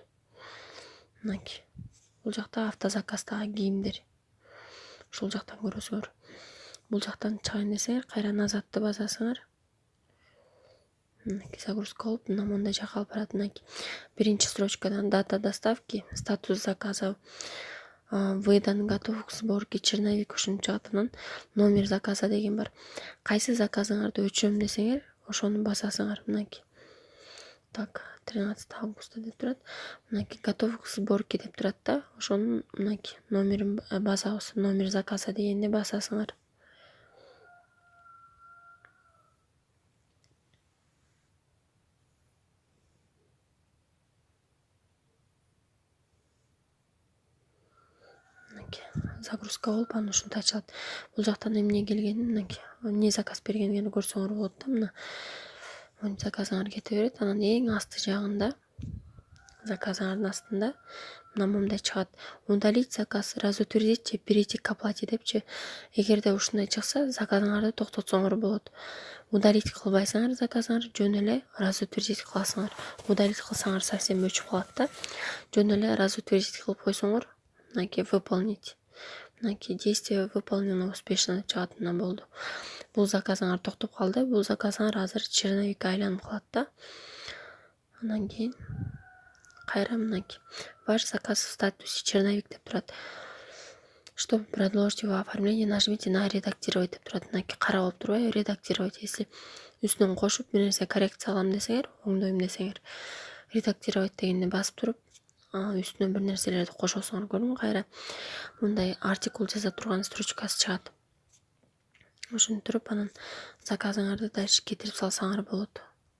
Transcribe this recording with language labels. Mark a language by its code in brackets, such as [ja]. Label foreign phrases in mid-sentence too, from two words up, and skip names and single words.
[ky] Мынакей. Бул жакта автозаказдагы кийимдер. Ушул жактан көрөсүңөр. Бул жактан чыгайын десеңер, кайра назадты басасыңар. Мынакей загрузка болуп, мына мондай жакка алып барат. Мынакей. Биринчи строчкадан [ru] дата доставки, статус заказа, выдан, готов к сборке, черновик [ky] ушинтип чыгат. Анан [ru] номер заказа [ky] деген бар. Кайсы заказыңарды өчөм десеңер, ошону басасыңар. Мынакей. Так, 13 августа деп турат. Мынакей [ru] готов к сборке [ky] деп турат да. Ошонун мынакей номерин басабыз. [ru] Номер заказа [ky] дегенди басасыңар. Загрузка болуп, анан ушинтип ачылат. Бул жактан эмне келгенин, мынакей, эмне заказ бергениңерди көрсөңөр болот да. Мына монтип заказыңар кете берет. Анан эң асты жагында, заказыңардын астында мына момундай чыгат. [ru] Удалить заказ, разутвердить же перейти к оплате депчи. [ky] Эгерде ушундай чыкса, заказыңарды токтотсоңор болот. Удалить кылбайсыңар заказыңарды, жөн эле разутвердить кыласыңар. Удалить кылсаңар совсем өчүп калат да. Жөн эле разутвердить кылып койсоңор, мынакей выполнить. Мынакей [ru] действие выполнено успешно [ky] деп чыгат. Мына болду. Бул заказыңар токтоп калды. Бул заказыңар азыр черновикке айланып калат да. Анан кийин кайра мынакей [ru] ваш заказ в статусе черновик [ky] деп турат. [ru] Чтобы продолжить его оформление, нажмите на редактировать [ky] деп турат. Мынакей кара болуп турбайбы? Редактировать. Если үстүнөн кошуп бир нерсе коррекция кылам десеңер, оңдойм десеңер, редактировать дегенди басып туруп, үстүнө бир нерселерди кошосуңар. Көрдүңбү? Кайра мындай артикул жаза турган строчкасы чыгат. Ошентип туруп, анан заказыңарды дальше кетирип салсаңар болот.